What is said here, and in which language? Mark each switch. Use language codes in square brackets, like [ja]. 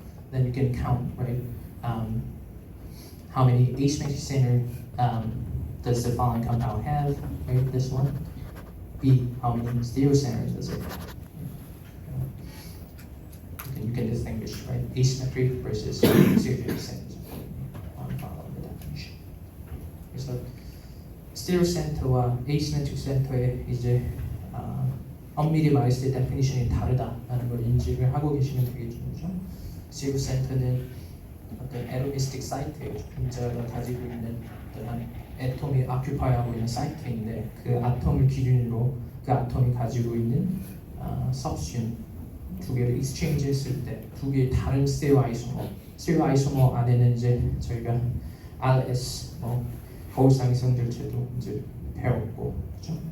[en] Then you can count, right? How many asymmetric center does the following compound have? Right, this one. B, how many stereo centers does it have? You can distinguish, right? Asymmetric versus stereo centers. Follow the definition. [ko] 그래서 stereo center와 asymmetric center의 이제 엄밀히 말했을 때 definition이 다르다라는 걸 인지를 하고 계시면 되겠죠. stereo center는 어떤 atomistic 사이트예요. 분자가 가지고 있는 어떤 애톰이 occupi하고 있는 사이트인데 그 아톰을 기준으로 그 아톰이 가지고 있는 substituent 두 개를 exchange 했을 때 두 개의 다른 스테레오 아이소머 안에는 이제 저희가 RS 거울상위성들체도 이제 배웠고, 그렇죠?